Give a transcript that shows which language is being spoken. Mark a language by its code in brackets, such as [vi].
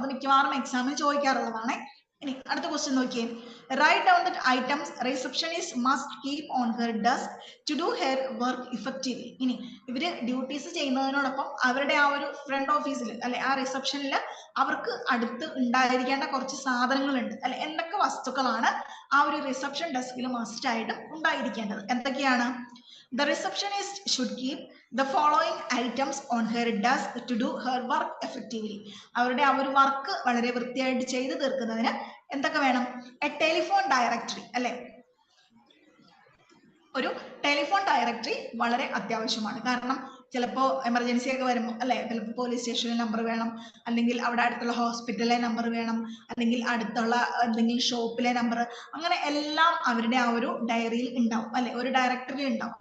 [ml] അത് മിക്കവാറും എക്സാമിന് ചോദിക്കാറുള്ളതാണ്. ഇനി അടുത്ത ക്വസ്റ്റ്യൻ നോക്കിയേ, [en] Write down the items receptionist must keep on her desk to do her work effectively. [ml] ഇനി ഇവര് ഡ്യൂട്ടീസ് ചെയ്യുന്നതിനോടൊപ്പം അവരുടെ ആ ഒരു ഫ്രണ്ട് ഓഫീസിൽ അല്ലെ, ആ റിസപ്ഷനിൽ അവർക്ക് അടുത്ത് ഉണ്ടായിരിക്കേണ്ട കുറച്ച് സാധനങ്ങളുണ്ട് അല്ലെ. എന്തൊക്കെ വസ്തുക്കളാണ് ആ ഒരു റിസപ്ഷൻ ഡെസ്കിൽ മസ്റ്റ് ആയിട്ട് ഉണ്ടായിരിക്കേണ്ടത്, എന്തൊക്കെയാണ്? [en] The receptionist should keep the following items on her desk to do her work effectively. [ml] അവരുടെ ആ ഒരു വർക്ക് വളരെ വൃത്തിയായിട്ട് ചെയ്തു തീർക്കുന്നതിന് എന്തൊക്കെ വേണം? എ ടെലിഫോൺ ഡയറക്ടറി അല്ലെ, ഒരു ടെലിഫോൺ ഡയറക്ടറി വളരെ അത്യാവശ്യമാണ്. കാരണം ചിലപ്പോൾ എമർജൻസി ഒക്കെ വരുമ്പോൾ അല്ലെ, ചിലപ്പോൾ പോലീസ് സ്റ്റേഷനിലെ നമ്പർ വേണം, അല്ലെങ്കിൽ അവിടെ അടുത്തുള്ള ഹോസ്പിറ്റലിലെ നമ്പർ വേണം, അല്ലെങ്കിൽ അടുത്തുള്ള എന്തെങ്കിലും ഷോപ്പിലെ നമ്പർ, അങ്ങനെ എല്ലാം അവരുടെ ആ ഒരു ഡയറിയിൽ ഉണ്ടാവും അല്ലെ, ഒരു ഡയറക്ടറിയിൽ ഉണ്ടാവും.